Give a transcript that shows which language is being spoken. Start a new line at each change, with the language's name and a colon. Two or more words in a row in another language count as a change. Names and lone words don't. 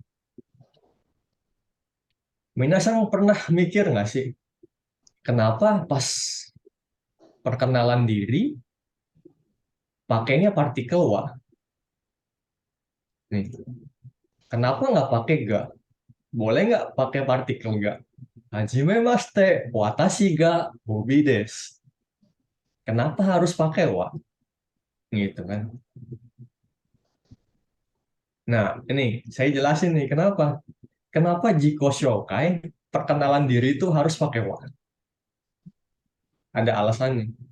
Indonesian: Minasan pernah mikir nggak sih, kenapa pas perkenalan diri pakainya partikel wa? Nih, kenapa nggak pakai ga? Boleh nggak pakai partikel ga?
Japanese: 初めまして、私がホビです.
Indonesian: Kenapa harus pakai wa? Gitu kan. Nah, ini saya jelasin nih kenapa. Kenapa
Japanese: 自己紹介
Indonesian: perkenalan diri itu harus pakai wa? Ada alasannya.